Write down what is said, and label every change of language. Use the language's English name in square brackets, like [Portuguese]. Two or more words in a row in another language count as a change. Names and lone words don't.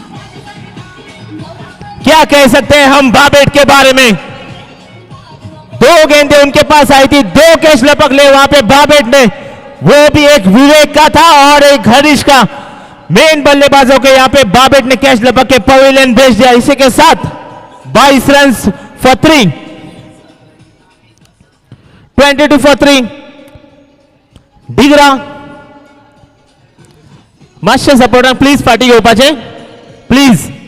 [Hindi] क्या कह सकते हैं हम बाबेट के बारे में, 2 गेंदें उनके पास आई थी, 2 कैच लपक ले वहां पे बाबेट ने, वो भी एक विवेक का था और एक हरीश का। मेन बल्लेबाजों के यहाँ पे बाबेट ने कैच लपक के पवेलियन भेज दिया। इसी के साथ 22 [English] run for [Hindi] 3, 22 फॉर 3। [Konkani] डिगरा मातशें सपोर्टाक प्लीज फाटी घेवपाचें, प्लीज।